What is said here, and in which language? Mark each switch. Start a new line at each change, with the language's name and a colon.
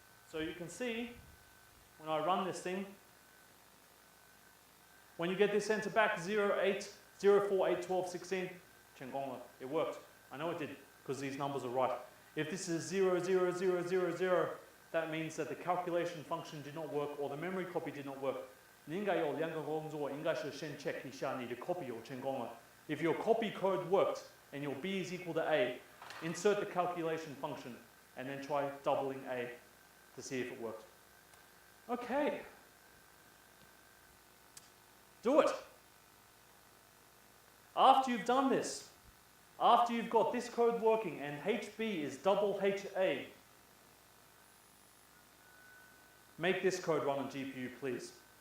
English: So you can see, when I run this thing, when you get this answer back, 0, 8, 0, 4, 8, 12, 16,
Chinese: 成功了,
English: it worked. I know it did, because these numbers are right. If this is 0, 0, 0, 0, 0, that means that the calculation function did not work or the memory copy did not work.
Chinese: 你应该有两个工作，应该是先 check 一下你的 copy 有成功了.
English: If your copy code worked and your B is equal to A, insert the calculation function and then try doubling A to see if it worked. Okay. Do it. After you've done this, after you've got this code working and HB is double HA, make this code run on GPU, please.